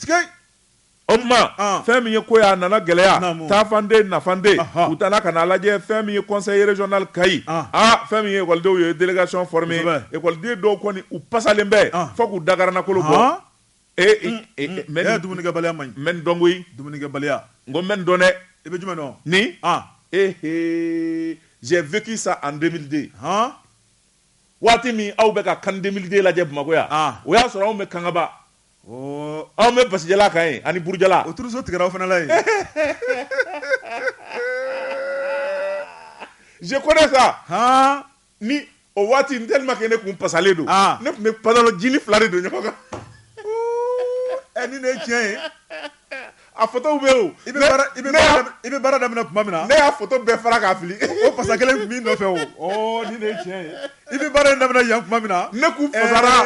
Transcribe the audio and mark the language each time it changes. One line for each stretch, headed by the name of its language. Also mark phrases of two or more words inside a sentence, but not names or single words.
Bambara: o tuma fɛn min ye ko y'a nana gɛlɛya taafande nafande u taara ka na lajɛ fɛn min ye
French: conseil régional
Bambara: Kayi fɛn min ye ekɔlidenw ye
French: délégation formée
Bambara: ekɔliden dɔw kɔni u pasalen bɛ fo k'u dagaranakolo bɔ dumunikɛbaliya man ɲi n bɛ nin dɔn koyi dumunikɛbaliya n ko n bɛ nin dɔn dɛ i bɛ jumɛn dɔn ni
French: j'ai vécu ça en 2002
Bambara: waati min aw bɛ ka CAN 2002 lajɛ Bamakɔ yan o y'a sɔrɔ anw bɛ Kangaba anw bɛ Basijala kan ye ani Burujala o turuso tigɛra aw fana la yen
French: je connais ça
Bambara: ni o waati n
French: tellement que
Bambara: ne kun pasalen don ne kun bɛ pantalon jini 2 de don ɲɔgɔn kan ni ne ye tiɲɛ ye a photo bɛ o i bɛ baara daminɛ tuma min na ne y'a photo bɛɛ fara k'a fili o pasa kelen kun b'i nɔfɛ o ni ne ye tiɲɛ ye i bɛ baara in daminɛ yan tuma min na